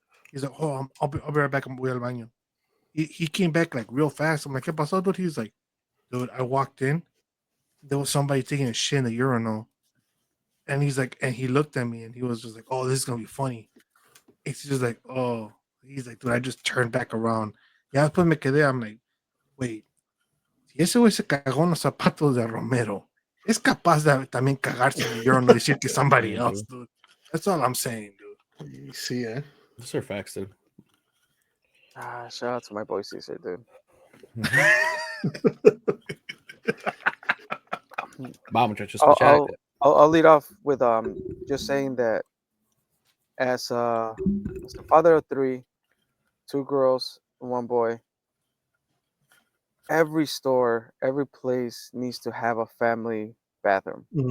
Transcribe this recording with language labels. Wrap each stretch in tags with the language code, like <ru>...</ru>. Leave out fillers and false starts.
<en>He's like, oh, I'll be right back. I'm going</en> <es>al baño.</es> <en>He came back like real fast. I'm like,</en> <es>¿qué pasó,</es> <en>dude? He's like, dude, I walked in. There was somebody taking a shit in the urinal. And he's like, and he looked at me and he was just like, oh, this is going to be funny. It's just like, oh, he's like, dude, I just turned back around.</en> <es>Ya después me quedé,</es> <en>I'm like, wait,</en> <es>si ese güey se cagó en los zapatos de Romero, es capaz de también cagarse en el urinal y decir que</es> <en>somebody else, dude. That's all I'm saying, dude. You see, eh? Those are facts, dude. Shout out to my boy Caesar, dude.</en> <es>Wow, muchachos,</es> <en>I'll lead off with just saying that as the father of 3, 2 girls and 1 boy, every store, every place needs to have a family bathroom.</en>